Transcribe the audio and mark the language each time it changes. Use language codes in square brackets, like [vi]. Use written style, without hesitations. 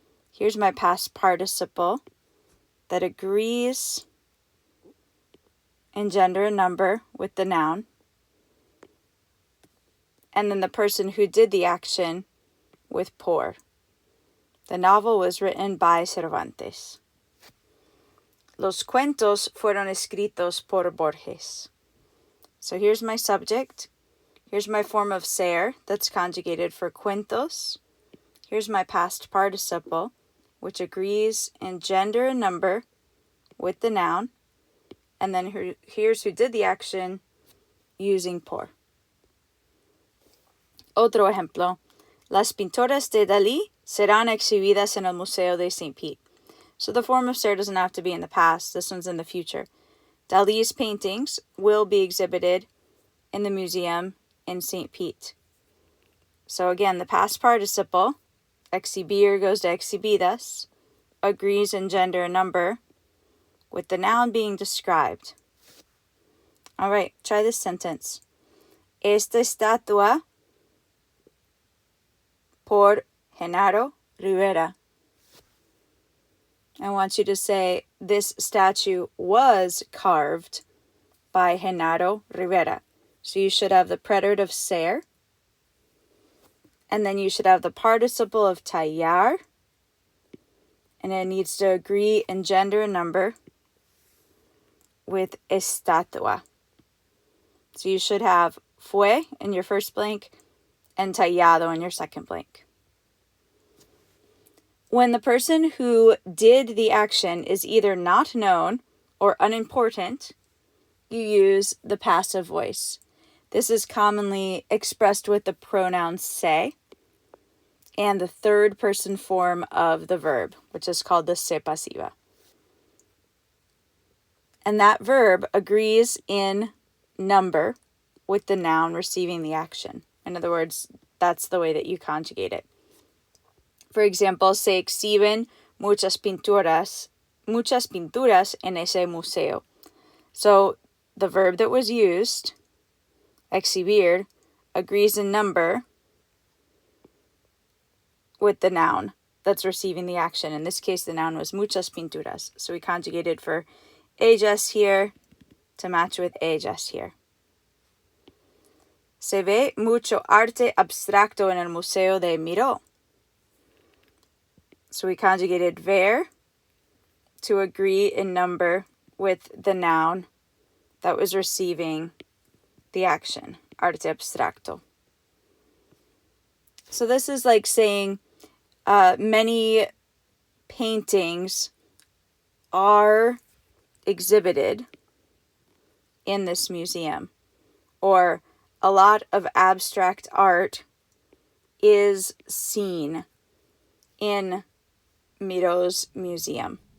[en] Here's my past participle that agrees in gender and number with the noun. And then the person who did the action with por. The novel was written by Cervantes. [es] Los cuentos fueron escritos por Borges. [en] So here's my subject. Here's my form of ser that's conjugated for cuentos. Here's my past participle, which agrees in gender and number with the noun. And then here's who did the action using por. [es] Otro ejemplo. Las pinturas de Dalí serán exhibidas en el Museo de St. Pete. [en] So the form of ser doesn't have to be in the past. This one's in the future. Dalí's paintings will be exhibited in the museum in St. Pete. So again, the past participle, exhibir goes to exhibidas, agrees in gender and number with the noun being described. All right, try this sentence. [es] Esta estatua por Genaro Rivera. [en] I want you to say, this statue was carved by Genaro Rivera. So you should have the preterite of ser, and then you should have the participle of tallar, and it needs to agree in gender and number with estatua. So you should have fue in your first blank and tallado in your second blank. When the person who did the action is either not known or unimportant, you use the passive voice. This is commonly expressed with the pronoun se and the third person form of the verb, which is called the se pasiva. And that verb agrees in number with the noun receiving the action. In other words, that's the way that you conjugate it. For example, [es] se exhiben muchas pinturas en ese museo. [en] So the verb that was used, exhibir, agrees in number with the noun that's receiving the action. In this case, the noun was muchas pinturas. So we conjugated for ellas here to match with ellas here. [es] Se ve mucho arte abstracto en el Museo de Miró. [en] So we conjugated ver to agree in number with the noun that was receiving the action, arte abstracto. So this is like saying many paintings are exhibited in this museum, or a lot of abstract art is seen in Miro's museum.